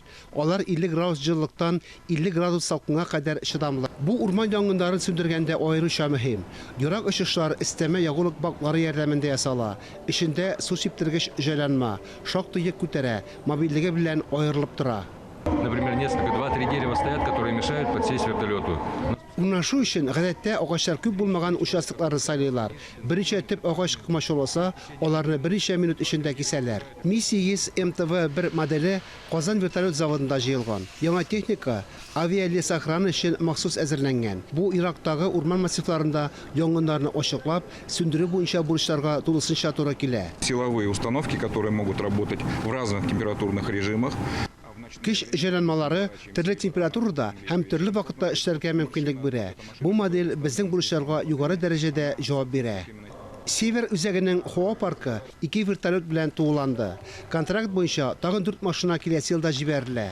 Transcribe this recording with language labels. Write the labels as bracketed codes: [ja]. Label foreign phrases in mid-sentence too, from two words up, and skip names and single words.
[tt] Алар 50 градус җылылыктан 50 градус салкынга кадәр чыдамлы. Бу урман янгыннарын сөндергәндә аеруча мөһим. Ерак очышлар өстәмә ягулык баклары ярдәмендә ясала. Эчендә су сиптергеч җайланма, шактый йөк күтәрә, мобильлеге белән аерылып тора. [ru] Например, несколько, 2-3 дерева стоят, которые мешают подсесть вертолету. [tt] Урнашу өчен гадәттә агачлар күп булмаган участокларны сайлыйлар. Беренче төп агач кымачыласа, аларны берничә минут эчендә кисәләр. Ми-8 МТВ-1 моделе Казан вертолет заводында җыелган. Яңа техника авиалесохрана өчен махсус әзерләнгән. Бу Ирактагы урман массивларында янгыннарны ачыклап, сөндерү буенча бурычларга тулысынча туры килә. [ru] Силовые установки, которые могут работать в разных температурных режимах. [tt] Киш җайланмалары төрле температурада һәм төрле вакытта эшләргә мөмкинлек бирә. Бу модель безнең бурычларга югары дәрәҗәдә җавап бирә. Север үзәгенең һава паркы 2 вертолет белән тулыланды. Контракт буенча тагын 4 машина киләсе елда җибәрелә.